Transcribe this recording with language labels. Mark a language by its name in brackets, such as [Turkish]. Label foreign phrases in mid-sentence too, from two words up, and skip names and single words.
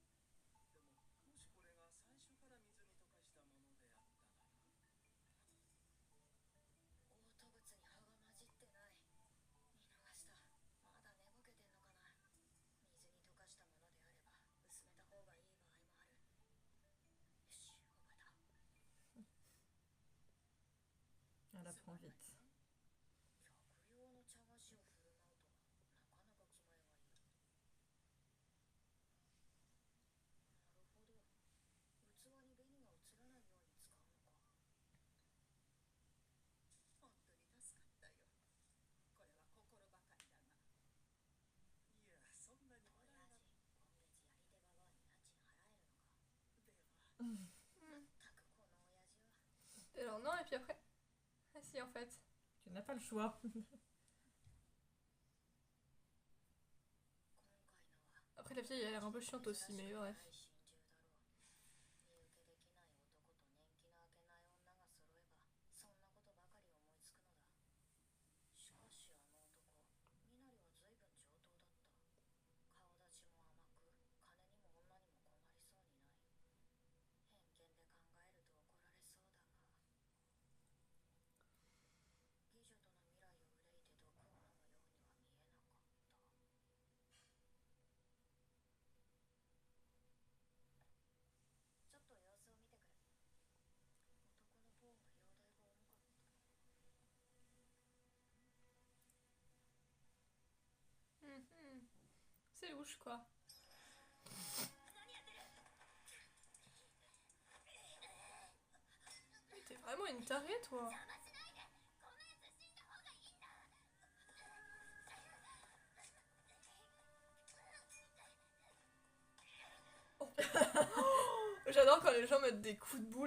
[Japanese] でも、もしこれが最初から水に溶かしたものであったなら。嘔吐物に葉が混じってない。見逃した。まだ寝ぼけてんのかな。水に溶かしたものであれば薄めた方がいい場合もある。よし、覚えた。 [French] Elle apprend vite. [Japanese] 客用の茶菓子を振る舞うとはなかなか気前がいい。なるほど。器に紅が映らないように使うのか。本当に助かったよ。これは心ばかりだが。いや、そんなにも親らえな父、今月やり手ババアに家賃払えるのか。では。まったくこの親父は。 [French] Et alors non, et puis après. Ah si, en fait. Tu n'as pas le choix. [Japanese] 今回のは [French] Après, la fille, elle a l'air un peu chiante aussi, mais bref. [Japanese] 心中だろう。身請けできない男と年季の明けない女が揃えばそんなことばかり思いつくのだ。しかしあの男、身なりは随分上等だった。顔立ちも甘く、金にも女にも困りそうにない。偏見で考えると怒られそうだが、妓女との未来を憂いて毒を飲むようには見えなかった。ちょっと様子を見てくる。男の方が容体が重かった。 [French] C'est louche, quoi. Mais t'es vraiment une tarée, toi. J'adore quand les gens mettent des coups de boule.